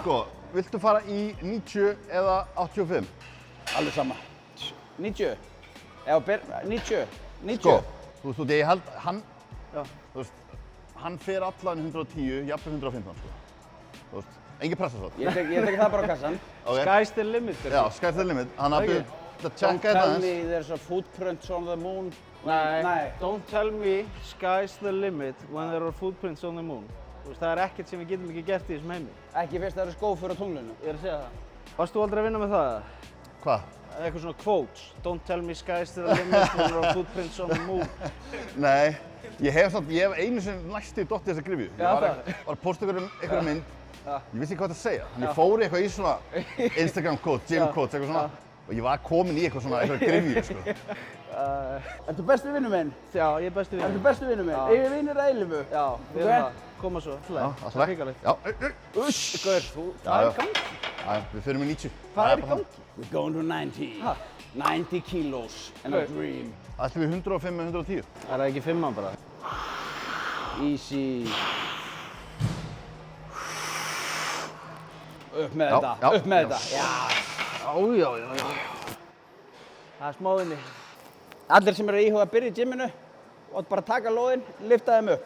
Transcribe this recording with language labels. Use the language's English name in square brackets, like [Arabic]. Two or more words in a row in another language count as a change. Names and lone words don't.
[Icelandic] Sko, viltu fara í 90 eða 85? Alveg sama. 90. Eða 90. 90. Sko, þú veist, ég held hann, Já. þú veist, hann fer allan 110, jafnvel 115 sko. Þú veist, engin pressa svo. Ég tek það bara á kassan. Okay. [English] Sky's the limit. [Icelandic] Já, [English] sky's the limit. [Icelandic] Hann hafði að [English] Don't [Icelandic] tjekka þetta [English] tell [Icelandic] aðeins. [English] me there's a footprint on the moon. [Icelandic] Nei. [English] Don't tell me sky's the limit when there are footprints on the moon. [Icelandic] Þú veist, það er ekkert sem við getum ekki gert í þessum heimi. Ekki fyrst það eru skófur á tunglinu. Ég er að segja það. Varst þú aldrei að vinna með það? Hvað? Eitthvað svona quotes. [English] Don't tell me sky's the limit when there are footprints on the moon. [Icelandic] Nei, ég hef einu sinni næstu dottið þessa grifju. Já, Ég var að posta einhverja mynd, ég vissi ekki hvað það segja. Þannig ég fór í eitthvað í svona Instagram quote, [English] gym quotes, [Icelandic] eitthvað svona. Og ég var komin í einhverja grifju, sko. Ertu besti vinnu minn? Já, ég er besti vinur. Ertu besti vinnu minn? Eigum við vinir að eilífu? Já, við erum það. Koma svo. Já, alltaf rætt. Já, Uss! Gaur, hvað er í gangi? Já, við förum í 90. Hvað er í gangi? [English] We're going to 90. 90 kilos and a dream. [Icelandic] Ætlum við 105 með 110? Það er ekki 5 bara. Easy. Upp með þetta, upp með þetta. Já. Það er smáðinni. Allir sem eru að íhuga að byrja í gymminu, átt bara að taka lóðinn, lyfta þeim upp.